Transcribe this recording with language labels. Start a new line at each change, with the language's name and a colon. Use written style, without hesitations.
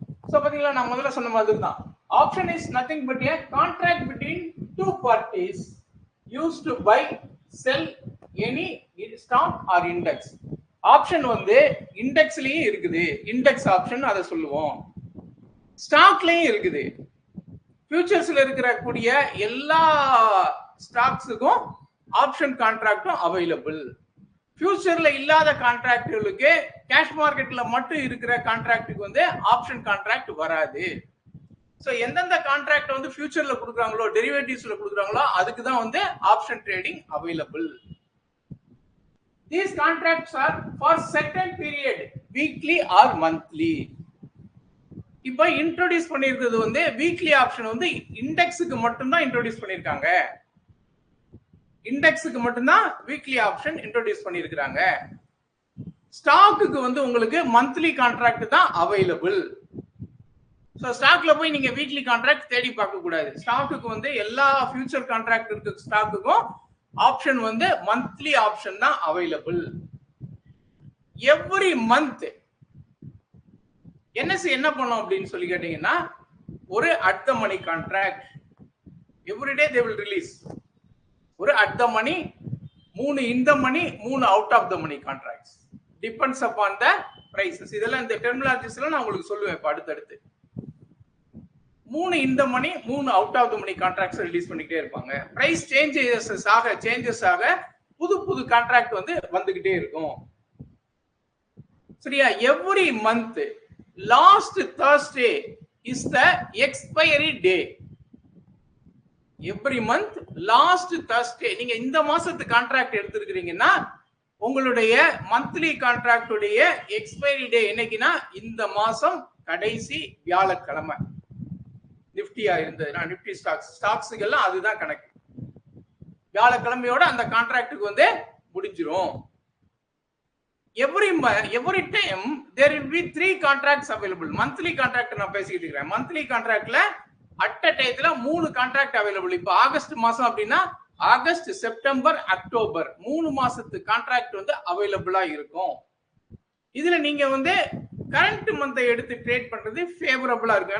English: So
Tamil: பாத்தீங்களா, நான் முதல்ல சொன்ன மாதிரி தான்
English: Option is nothing but a contract between two parties used to buy sell any stock or index.
Tamil: Option வந்து இண்டெக்ஸ்லயும் இருக்குது, இண்டெக்ஸ் ஆப்ஷன் அதை சொல்லுவோம். ஸ்டாக்லயும் இருக்குது. ஃபியூச்சர்ஸ்ல இருக்கக்கூடிய எல்லா ஸ்டாக்ஸுக்கும் ஆப்ஷன் கான்ட்ராக்டும் அவைலபிள். ஃபியூச்சர்ல இல்லாத கான்ட்ராக்டுகளுக்கு கேஷ் மார்க்கெட்ல மட்டும் இருக்கிற கான்ட்ராக்டுக்கு வந்து ஆப்ஷன் கான்ட்ராக்ட் வராது. சோ எந்தெந்த கான்ட்ராக்ட் வந்து ஃபியூச்சர்ல கொடுக்குறாங்களோ, டெரிவேட்டிவ்ஸ்ல கொடுக்குறாங்களோ அதுக்கு தான் வந்து option trading available.
English: These contracts are for certain period, weekly or monthly.
Tamil: இப்போ இன்ட்ரோடியூஸ் பண்ணிருக்கிறது வந்து வீக்லி ஆப்ஷன் வந்து இண்டெக்ஸுக்கு மட்டும் தான் இன்ட்ரோடியூஸ் பண்ணிருக்காங்க. இண்டெக்ஸுக்கு மட்டும் தான் வீக்லி ஆப்ஷன் இன்ட்ரோடியூஸ் பண்ணிருக்காங்க. ஸ்டாக்குக்கு வந்து உங்களுக்கு மந்த்லி கான்ட்ராக்ட் தான் அவைலபிள். சோ ஸ்டாக்ல போய் நீங்க வீக்லி கான்ட்ராக்ட் தேடி பார்க்க கூடாது. ஸ்டாக்குக்கு வந்து எல்லா ஃபியூச்சர் கான்ட்ராக்ட் இருக்க ஸ்டாக்குக்கும் ஆப்ஷன் வந்து மந்த்லி ஆப்ஷன் தான் அவைலபிள்.
English: every month NSC
Tamil: என்ன பண்ணும் அப்படின்னு சொல்லி கேட்டீங்கன்னா, ஒரு
English: At the money contract everyday they will release. ஒரு at the money, 3 in the money, 3 out of the money contracts. Depends upon the prices.
Tamil: இதெல்லாம் இந்த டெர்மினாலஜிஸ் எல்லாம் நான் உங்களுக்கு சொல்லுவேன் இப்ப அடுத்தடுத்து.
English: 3 in the money, 3 out of the money contracts release
Tamil: பண்ணிக்கிட்டே இருப்பாங்க. பிரைஸ் சேஞ்சஸ் ஆக புது புது கான்ட்ராக்ட் வந்து வந்துகிட்டே இருக்கும். சரியா?
English: Every month last Thursday is the expiry day. Every month last Thursday.
Tamil: நீங்க இந்த மாசத்து கான்ட்ராக்ட் எடுத்துருக்கீங்கன்னா உங்களுடைய மந்த்லி கான்ட்ராக்ட் உடைய எக்ஸ்பைரி டே என்னைக்குன்னா இந்த மாசம் கடைசி வியாழக்கிழமை. நிப்டியா இருந்ததுன்னா நிப்டி ஸ்டாக்ஸுக்கெல்லாம் அதுதான் கணக்கு. வியாழக்கிழமையோட அந்த கான்ட்ராக்டுக்கு வந்து முடிஞ்சிரும்.
English: every time there will be 3 contracts available. monthly contract
Tamil: நான் பேசிட்டு இருக்கேன்.
English: monthly contractல at a டைத்துல 3 contract available.
Tamil: இப்போ ஆகஸ்ட் மாசம் அப்படின்னா ஆகஸ்ட், செப்டம்பர், அக்டோபர் 3 மாசத்து கான்ட்ராக்ட் வந்து அவைலபிளா இருக்கும். இதுல நீங்க வந்து கரண்ட் மந்தை எடுத்து ட்ரேட் பண்றது ஃபேவரபிளா இருக்கும்.